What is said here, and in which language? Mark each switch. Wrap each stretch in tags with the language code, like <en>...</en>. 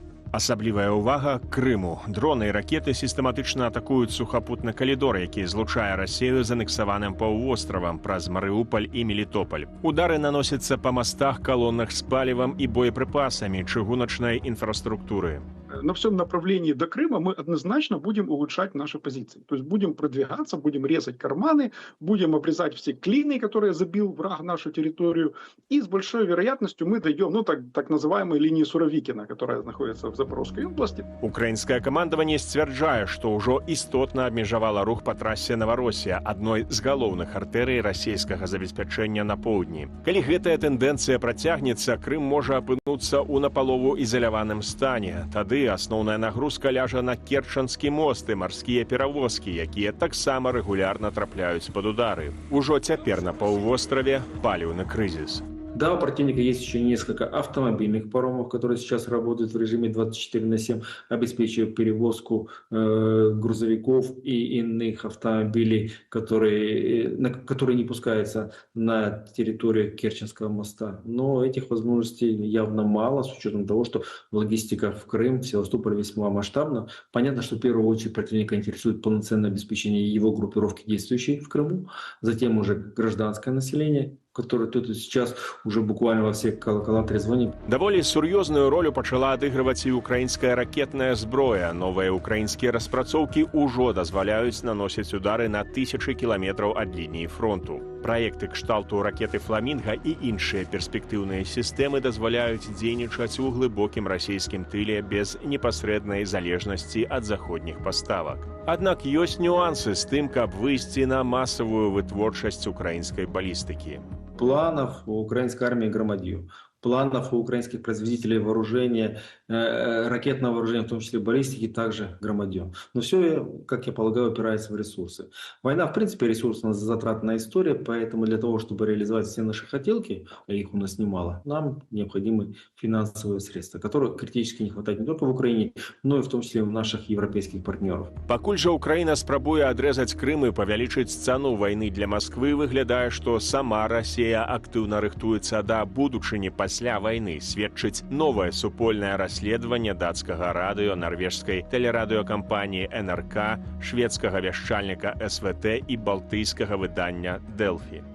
<be>Асаблівая ўвага Крыму. Дроны і ракеты сістэматычна атакуюць сухапутны калідор, які злучае Расію з анексаваным паўвостравам праз Марыуполь і Мелітополь. Удары наносяцца па мастах, калонах з палівам і боепрыпасамі чыгуначнай інфраструктуры.</be> <ru>На всем направлении до Крыма мы однозначно будем улучшать наши позиции. То есть будем продвигаться, будем резать карманы, будем обрезать все клины, которые забил враг нашу территорию. И с большой вероятностью мы дойдем, ну, так называемой линии Суровикина, которая находится в Запорожской области.</ru> <be>Украинское командование сцвярджае, што ўжо істотна абмежавала рух па трасе Новороссия, адной з галоўных артэрый расійскага забеспячэння на поўдні. Калі гэтая тэндэнцыя працягнецца, Крым можа апынуцца ў напалову ізаляваным стане. Тады асноўная нагрузка ляжа на Керчанскі мост і марскія перавозкі, якія таксама рэгулярна трапляюць пад удары. Ужо цяпер на паўвостраве паліўны крызіс.</be> <ru>Да, у противника есть еще несколько автомобильных паромов, которые сейчас работают в режиме 24/7, обеспечивая перевозку грузовиков и иных автомобилей, которые не пускаются на территорию Керченского моста. Но этих возможностей явно мало, с учетом того, что логистика в Крым, в Севастополь весьма масштабна. Понятно, что в первую очередь противника интересует полноценное обеспечение его группировки, действующей в Крыму, затем уже гражданское население, который тут сейчас уже буквально во всех колоколах трезвонит.</ru> <be>Даволі сур'ёзную ролю пачала адыгрываць і украінская ракетная зброя. Новыя украінскія распрацоўкі ўжо дазваляюць наносіць удары на тысячы кіламетраў ад лініі фронту. Праекты кшталту ракеты «Фламінга» і іншыя перспектыўныя сістэмы дазваляюць дзейнічаць у глыбокім расійскім тыле без непасрэднай залежнасці ад заходніх паставак. Аднак ёсць нюансы з тым, каб выйсці на масавую вытворчасць украінскай балістыкі.</be> <ru>Планов у украинской армии громадью. планов у украинских производителей вооружения, ракетного вооружения, в том числе баллистики, также громадьем. Но все, как я полагаю, опирается в ресурсы. Война, в принципе, ресурсно-затратная история, поэтому для того, чтобы реализовать все наши хотелки, а их у нас немало, нам необходимы финансовые средства, которых критически не хватает не только в Украине, но и в том числе в наших европейских партнеров.</ru> <be>Пакуль жа Украіна спрабуе адрэзаць Крым і павялічыць цану вайны для Масквы, выглядае, што сама Расія актыўна рыхтуецца да будучыні пасля вайны, сведчыць новае супольнае расследаванне дацкага радыё, нарвежскай тэлерадыёкампаніі НРК, шведскага вяшчальніка СВТ і балтыйскага выдання Дэлфі.</be>